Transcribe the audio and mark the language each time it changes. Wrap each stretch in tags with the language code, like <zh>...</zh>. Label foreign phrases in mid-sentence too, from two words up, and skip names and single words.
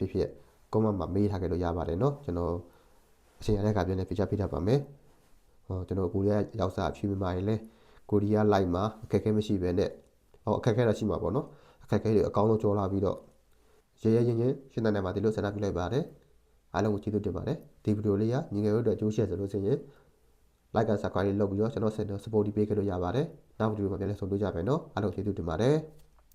<my>ဖြစ်ဖြစ် comment မှာမေးထားခဲ့လို့ရပါတယ်เนาะကျွန်တော်အချိန်ရတဲ့အခါပြန်လည်းပြချပေးတတ်ပါမယ်ကျွန်တော်ကိုရီးယားရောက်စားအဖြူမြန်မာတွေလည်းကိုရီးယား live မှာအခက်အခဲမရှိပဲနဲ့အခက်အခဲတော့ရှိမှာပေါ့เนาะအခက်အခဲတွေအကောင်းဆုံးကြော်လာပြီးတော့ရဲရဲချင်းရှင်းတဲ့မှာဒီလိုဆန္ဒပြုလိုက်ပါတယ်အားလုံးကိုကျေးဇူးတင်ပါတယ်ဒီဗီဒီယိုလေးကညီငယ်တို့အတွက်အကျိုးရှိရဆိုလို့ရှိရင်</my> <en>like and subscribe</en> <my>လုပ်ပြီးတော့ကျွန်တော် support ပေးခဲ့လို့ရပါတယ်နောက်ဗီဒီယိုမှာပြန်လည်ဆုံတွေ့ကြမယ်เนาะအားလုံးကျေးဇူးတင်ပါတယ်</my>